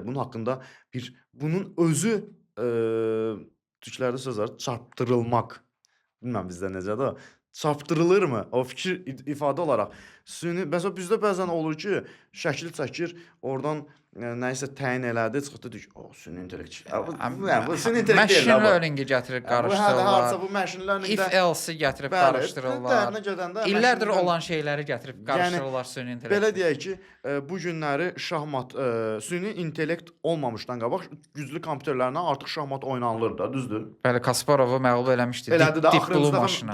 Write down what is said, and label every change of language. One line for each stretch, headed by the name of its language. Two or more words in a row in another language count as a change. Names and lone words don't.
Azerbaijani: Bunun haqqında bunun özü türklərdə söz var, çarpdırılmaq. bilmirəm bizdə necədir. Çapdırılırmı? O fikir ifadə olaraq süni məsələn bizdə bəzən olur ki, şəkil çəkir, oradan nəyisə təyin elədi, çıxdı deyir ki, o süni intellekt. Bu süni intellekt deyil.
English: Machine learning-i
Azerbaijani: gətirib Bu hə qarışdırırlar. harca bu
English: machine learning-də If else-i
Azerbaijani: gətirib bəli, qarışdırırlar. dərinə gedəndə İllərdir machine olan şeyləri gətirib qarışdırırlar süni intellekt. belə deyək ki, bu günləri şahmat süni intellekt olmamışdan qabaq güclü kompüterlərlə artıq şahmat oynanılır da, düzdür? Bəli, Kasparovu məğlub eləmişdi. Elədi də Deep Blue axırıncı maşını.